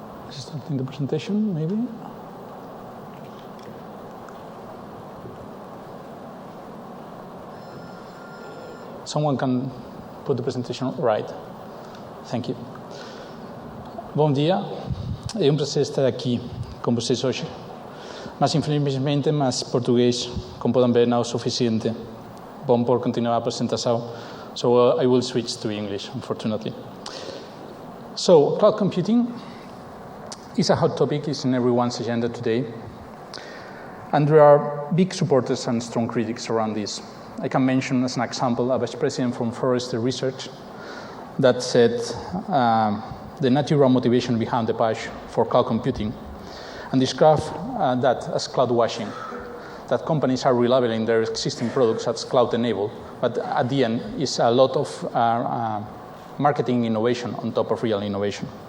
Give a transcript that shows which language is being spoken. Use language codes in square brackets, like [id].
[en] Starting the presentation, maybe. Someone can put the presentation right. Thank you. [pt] Bom dia. É um prazer estar aqui com vocês hoje. Mas infelizmente, mas português, como podem ver, não é o suficiente bom por continuar a apresentação. [en] So I will switch to English, unfortunately. So, cloud computing is a hot topic, it's in everyone's agenda today. And there are big supporters and strong critics around this. I can mention as an example a vice president from Forrester Research that said the natural motivation behind the push for cloud computing and described that as cloud washing, that companies are relabeling their existing products as cloud enabled, but at the end is a lot of marketing innovation on top of real innovation.